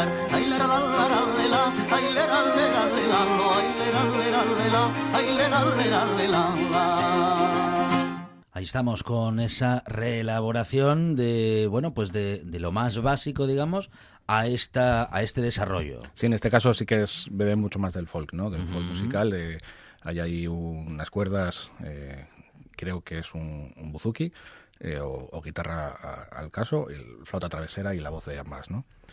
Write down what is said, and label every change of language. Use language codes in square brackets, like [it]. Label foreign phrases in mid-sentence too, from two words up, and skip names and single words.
[es] Ai la la la la la, ai la la la la, ai la la la, ai la la la la. Ahí estamos con esa reelaboración de, bueno, pues de lo más básico, digamos, a este desarrollo. Sí, en este caso sí que bebe mucho más del folk, ¿no? Del folk musical. Hay ahí unas cuerdas, creo que es un buzuki, o guitarra al caso, flauta travesera y la voz de ambas, ¿no?